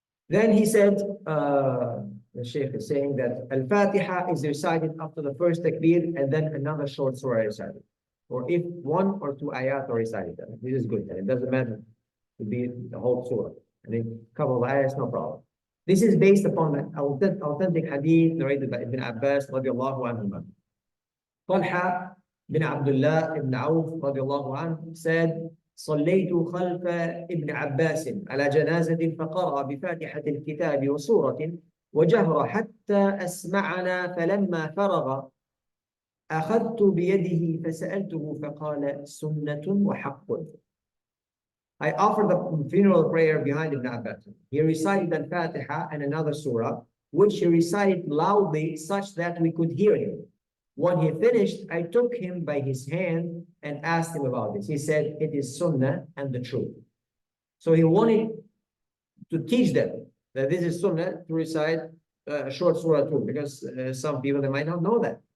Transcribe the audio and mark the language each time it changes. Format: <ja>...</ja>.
<en>Then he said, the Shaykh is saying that Al-Fatiha is recited after the first takbir and then another short surah recited. Or if one or two ayat are recited, this is good. And it doesn't matter to be the whole surah. And a couple of ayats, no problem. This is based upon the authentic hadith narrated by Ibn Abbas radiallahu anhu. Talha bin Abdullah ibn Auf radiallahu anhu said,</en> <ar>صليت خلف ابن عباس على جنازة فقرأ بفاتحة الكتاب وسورة وجهر حتى أسمعنا فلما فرغ أخذت بيده فسألته فقال سنة وحق.</ar> <en>I offered the funeral prayer behind Ibn Abbas. He recited Al-Fatiha and another surah, which he recited loudly such that we could hear him. When he finished, I took him by his hand and asked him about this. He said, it is sunnah and the truth. So he wanted to teach them that this is sunnah to recite a short surah too, because some people, they might not know that.</en>